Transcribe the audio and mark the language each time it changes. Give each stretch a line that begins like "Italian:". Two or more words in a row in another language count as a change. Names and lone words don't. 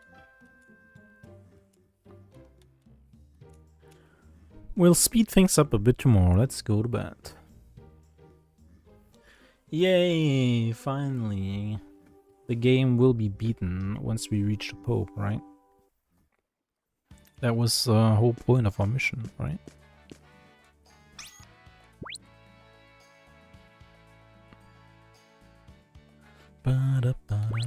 English: We'll speed things up a bit tomorrow. Let's go to bed. Yay! Finally. The game will be beaten once we reach the Pope, right? That was the whole point of our mission, right? Ba-da-ba-da.